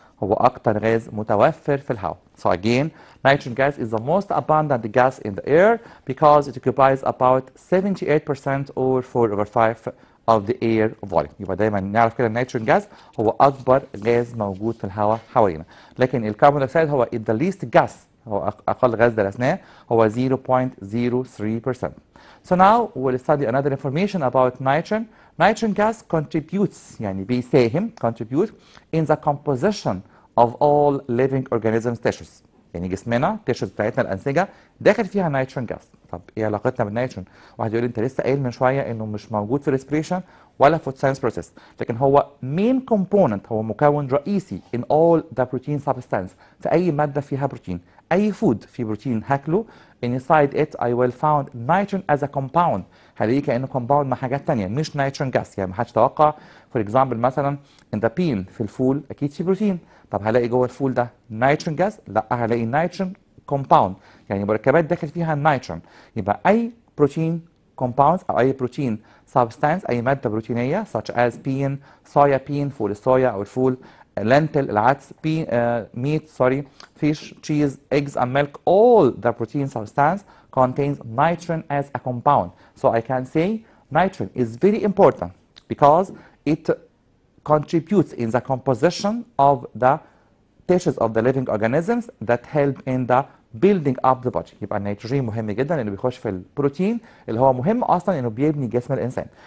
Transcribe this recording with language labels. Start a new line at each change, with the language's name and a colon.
Arabic: هو أكتر غاز متوفر في الهواء.
English: So again, nitrogen gas is the most abundant gas in the air because it occupies about 78% or 4/5 of the air volume.
Arabic: يبقى دايما نعرف كده النيتروجين جاز هو أكبر غاز موجود في الهواء حوالينا. لكن الكربون دايوكسيد هو
English: the least gas،
Arabic: هو أقل غاز درسناه هو 0.03%.
English: So now we'll study another information about nitrogen. Nitrogen gas contributes
Arabic: يعني بيساهم
English: contribute in the composition of all living organisms tissues.
Arabic: يعني جسمنا التيشوز بتاعتنا الانسجه داخل فيها نيتروجين جاز. طب ايه علاقتنا بالنيتروجين؟ واحد يقول لي انت لسه قايل من شويه انه مش موجود في ريسبريشن ولا فوتوسينثيسيس بروسيس، لكن هو مين كومبوننت، هو مكون رئيسي
English: in all the protein substance،
Arabic: في اي ماده فيها بروتين، اي فود فيه بروتين هاكله
English: inside it I will found nitrogen as a compound،
Arabic: هلاقيه كانه كومباوند مع حاجات ثانيه مش نيتروجين جاز. يعني ما حدش توقع فور اكزامبل مثلا
English: in the bean
Arabic: في الفول اكيد فيه بروتين، طب هلاقي جوه الفول ده نيتروجين جاز؟ لا، هلاقي نيتروجين كومباوند يعني مركبات داخل فيها النيتروجين. يبقى اي بروتين كومباوندز او اي بروتين سبستانس، اي ماده بروتينيه
English: such as bean،
Arabic: صويا بين فول الصويا او الفول، lentil العدس،
English: meat sorry fish cheese eggs and milk، all the protein substance contains nitrogen as a compound. So I can say nitrogen is very important because it contributes in the composition of the tissues of the living organisms that help in the building up the body.
Arabic: يبقى النيتروجين مهم جدا لانه بيخش في البروتين اللي هو مهم اصلا انه بيبني جسم الانسان.